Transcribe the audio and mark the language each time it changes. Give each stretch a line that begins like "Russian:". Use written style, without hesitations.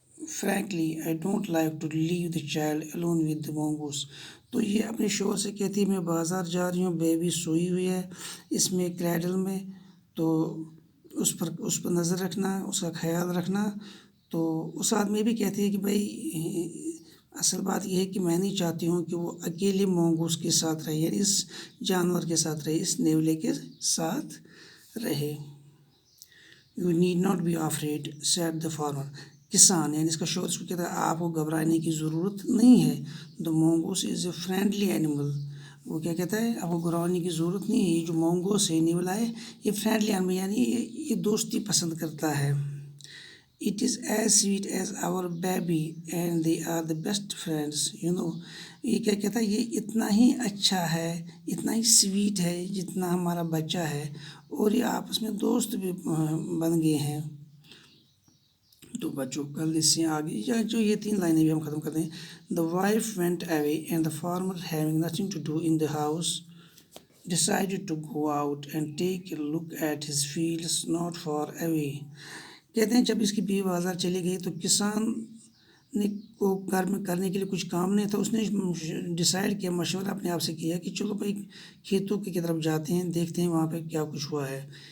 English: Frankly, I don't like to leave the child alone with the mongoose.
Urdu: تو یہ اپنے شوہر سے کہتی ہے میں بازار جا رہی ہوں, بیبی سوئی ہوئی ہے اس میں کریڈل میں, تو اس پر نظر رکھنا, اس کا خیال رکھنا. تو اس آدمی بھی کہتی ہے کہ بھائی اصل بات یہ ہے کہ میں نہیں چاہتی ہوں کہ وہ اکیلے مونگوس کے ساتھ رہے, یعنی اس جانور کے ساتھ رہے, اس نیولے کے ساتھ رہے.
English: You need not be afraid, said the farmer.
Urdu: کسان یعنی اس کا شوہر اس کو کہتا ہے آپ کو گھبرانے کی ضرورت نہیں ہے.
English: The mongoose is a friendly animal.
Urdu: وہ کیا کہتا ہے, آپ کو گھبرانے کی ضرورت نہیں ہے, یہ جو مونگوس ہے نیولا ہے یہ
English: friendly animal
Urdu: یعنی یہ دوستی پسند کرتا ہے.
English: It is as sweet as our baby and they are the best friends, you know.
Urdu: یہ کیا کہتا ہے, یہ اتنا ہی اچھا ہے, اتنا ہی سویٹ ہے جتنا ہمارا بچہ ہے, اور یہ آپس میں دوست بھی بن گئے ہیں. تو بچوں کل اس سے آگے جو یہ 3 لائنیں بھی ہم ختم کرتے ہیں.
English: The wife went away and the farmer, having nothing to do in the house, decided to go out and take a look at his fields not far away.
Urdu: کہتے ہیں جب اس کی بیوی بازار چلی گئی تو کسان نے کو گھر میں کرنے کے لیے کچھ کام نہیں تھا. اس نے ڈیسائیڈ کیا, مشورہ اپنے آپ سے کیا کہ چلو بھائی کھیتوں کی طرف جاتے ہیں, دیکھتے ہیں وہاں پہ کیا کچھ ہوا ہے.